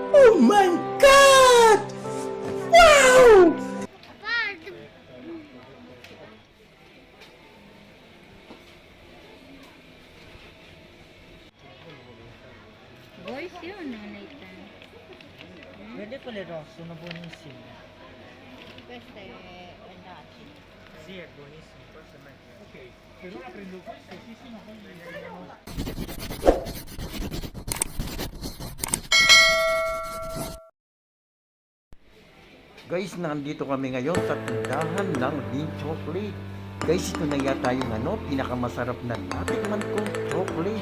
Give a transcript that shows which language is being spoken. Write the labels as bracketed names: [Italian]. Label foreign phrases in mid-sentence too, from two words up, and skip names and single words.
[English] Oh my God! Wow! [Filipino] Boys yun, Nathan. Pwede pala rosso na buonissimo. [Italian] Questo è andati. Sì, è buonissimo, forse è meglio. Ok, per ora prendo questo, sì sì, ma poi vediamo. [Filipino] Guys, nandito kami ngayon sa tindahan ng [English] mint chocolate. [Filipino] Guys, ito na yata yung pinakamasarap na natikman kong chocolate.